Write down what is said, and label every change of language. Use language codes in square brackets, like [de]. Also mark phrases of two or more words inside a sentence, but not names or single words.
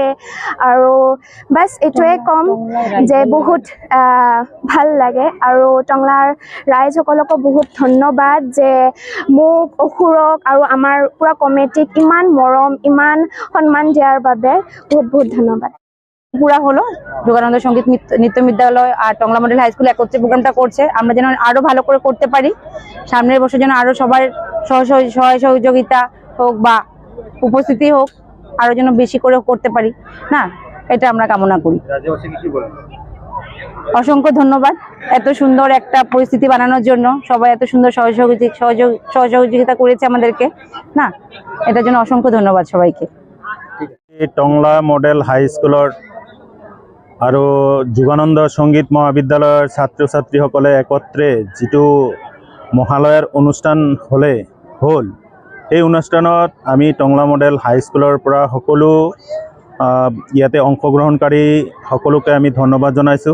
[as] আৰু বাছ এইটোৱে ক'ম যে বহুত ভাল লাগে আৰু টংলাৰ ৰাইজসকলকো বহুত ধন্যবাদ যে মোক অসুৰক আৰু আমাৰ পুৰা কমিটিক ইমান মৰম ইমান সন্মান দিয়াৰ বাবে বহুত ধন্যবাদ। [bn] পুরা হলো যোগানন্দ সঙ্গীত নৃত্য বিদ্যালয় আর টংলা মডেল হাই স্কুল একত্রে প্রোগ্রামটা করছে। আমরা যেন আরো ভালো করে করতে পারি, সামনের বছর যেন আরো সবার সহযোগিতা হোক বা উপস্থিতি হোক, আরো যেন বেশি করে করতে পারি না, এটা আমরা কামনা করি। অসংখ্য ধন্যবাদ এত সুন্দর একটা পরিস্থিতি বানানোর জন্য। সবাই এত সুন্দর সহযোগিতা করেছে আমাদেরকে না, এটার জন্য অসংখ্য ধন্যবাদ সবাইকে। [as] টংলা মডেল হাই স্কুলৰ আৰু যোগানন্দ সংগীত মহাবিদ্যালয়ৰ ছাত্ৰ ছাত্ৰীসকলে একত্ৰে যিটো মহালয়াৰ অনুষ্ঠান হ'ল, এই অনুষ্ঠানত আমি টংলা মডেল হাই স্কুলৰ পৰা সকলো ইয়াতে অংশগ্ৰহণকাৰী সকলোকে আমি ধন্যবাদ জনাইছোঁ।